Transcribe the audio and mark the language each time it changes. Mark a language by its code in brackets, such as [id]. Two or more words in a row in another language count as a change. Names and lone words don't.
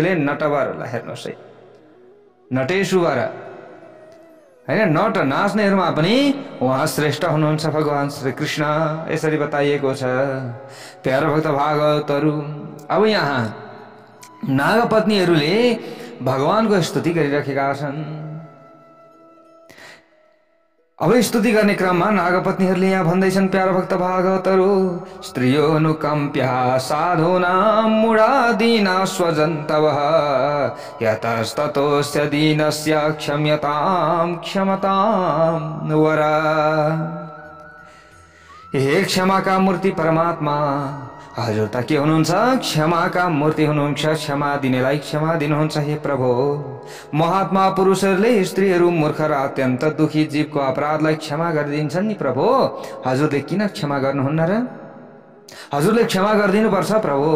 [ne] त्यसैले नटवरलाई हेर्नुहोस् है, नटेश्वर हैन, नट नाच्नेहरूमा पनि उहाँ श्रेष्ठ हुनुहुन्छ भगवान श्री कृष्ण, यसरी बताइएको छ। प्यारो भक्त भागवतहरू, अब यहाँ नागपत्नीहरूले भगवानको स्तुति गरिरहेका छन्। अब स्तुति गर्ने क्रममा नागपत्नीहरूले यहाँ भन्दैछन्, प्यारो भक्त भागवतहरू, [sa] स्त्रियो अनुकम्प्या साधूनां मूढादीना स्वजन्तवः यतस्ततोऽस्य दीनस्य क्षम्यतां क्षमतां वरा। [ne] हे क्षमाका मूर्ति परमात्मा, हजुर त के हुनुहुन्छ? क्षमाका मूर्ति हुनुहुन्छ, क्षमा दिनेलाई क्षमा दिनुहुन्छ। हे प्रभु, महात्मा पुरुषहरूले स्त्रीहरू, मूर्ख र अत्यन्त दुखी जीवको अपराधलाई क्षमा गरिदिन्छन् नि प्रभु। हजुरले किन क्षमा गर्नुहुन्न र? हजुरले क्षमा गरिदिनुपर्छ प्रभु।